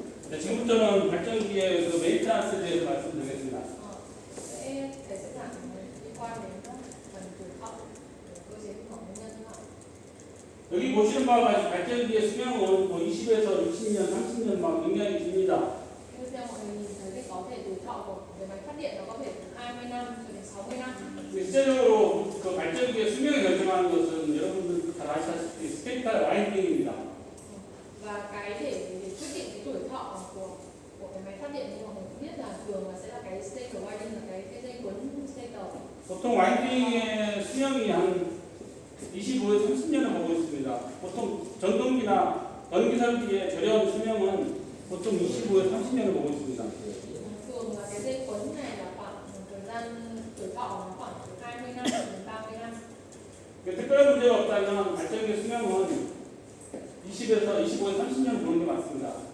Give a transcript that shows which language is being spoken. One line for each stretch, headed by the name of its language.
Korean: 저는 네, 지금부터는 발전기의 그 메인테너스에 대해서 말씀드리겠습니다.
Vietnamese: sẽ giảng liên quan đến phần tuổi thọ của cơ chế của nguyên nhân nào.
Korean: 여기 보시는 바와 같이 발전기의 수명은 뭐 20에서 60년, 30년 막 굉장히 깁니다.
Vietnamese: Như theo mọi người nhìn thấy thì có thể tuổi thọ của cái máy phát điện nó có thể từ 20 năm cho đến 60 năm.
Korean: 실제적으로 그 발전기의 수명을 결정하는 것은 여러분들 잘 아시다시피 스테이터 와인딩입니다.
Vietnamese: Và cái để quyết định cái tuổi thọ của cái máy phát điện thì mọi người cũng biết là thường là sẽ là cái stator winding là cái dây cuốn stator.
Korean: 보통 와인딩의 수명이 한 25에서 30년을 보고 있습니다. 보통 전동기나 전기설비의 절연 수명은 보통 25에서 30년을 보고 있습니다.
Vietnamese: Thường là cái dây cuốn này là khoảng thời gian tuổi thọ nó khoảng từ 20 năm đến 30 năm.
Korean: 특별한 문제가 없다면 발전기 수명은 20에서 25에서 30년 보는 게 맞습니다.